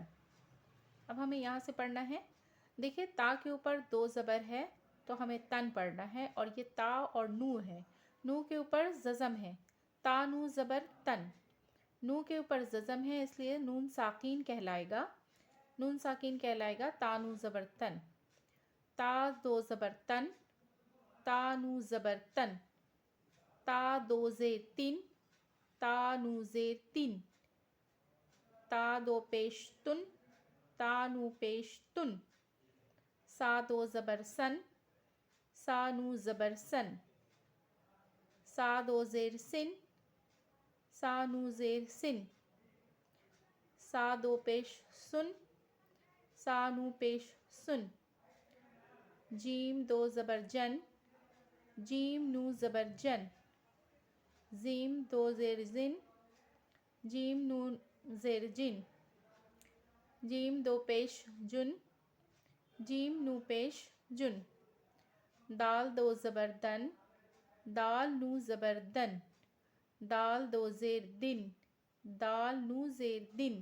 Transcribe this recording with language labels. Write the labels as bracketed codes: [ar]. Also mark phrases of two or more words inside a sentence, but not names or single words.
[ur] اب ہمیں یہاں سے پڑھنا ہے، دیکھیں تا کے اوپر دو زبر ہے تو ہمیں تن پڑھنا ہے، اور یہ تا اور نو ہے، نو کے اوپر جزم ہے، تا نو زبر تن۔ نو کے اوپر جزم ہے اس لیے نون ساکین کہلائے گا، نون ساکین کہلائے گا تا نو زبر تن۔ تا دو زبر تن، تا نو زبر تن۔ تا دو زیر تین، تا نو زیر تین۔ تا دو پیش تن، تا نو پیش تن۔ سا دو زبر سن، سا نو زبر سن۔ سا دو زیر سن، سا نو زیر سن۔ سا دو پیش سن، سا نو پیش سن۔ جیم دو زبر جن، جیم نو زبر جن۔ زیم دو زیر زن، جیم نو زیر جن۔ جیم دو پیش جن، جیم نو پیش جن۔ دال دو زبر دن، دال نو زبر دن۔ دال دو زیر دن، دال نو زیر دن۔